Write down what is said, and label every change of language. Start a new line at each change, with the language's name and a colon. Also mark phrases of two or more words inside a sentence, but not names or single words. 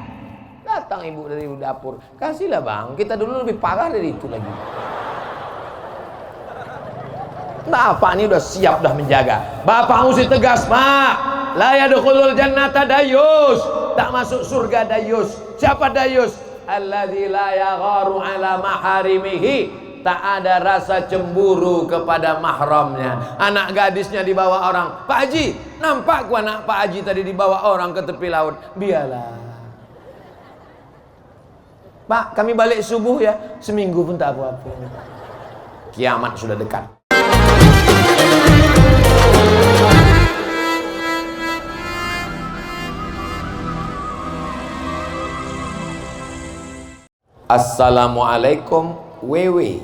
Malay: Datang ibu dari dapur, kasihlah bang, kita dulu lebih parah dari itu lagi. Nah, Pak ini udah siap, udah menjaga. Bapak mesti tegas, Pak.
Arabic: La yadkhulul jannata dayus,
Malay: tak masuk surga dayus. Siapa dayus?
Arabic: Alladzi la yagharu ala maharimihi,
Malay: tak ada rasa cemburu kepada mahramnya. Anak gadisnya dibawa orang. Pak Haji, nampak ku anak Pak Haji tadi dibawa orang ke tepi laut. Biarlah. Pak, kami balik subuh ya. Seminggu pun tak apa-apa. Kiamat sudah dekat. Assalamualaikum WW.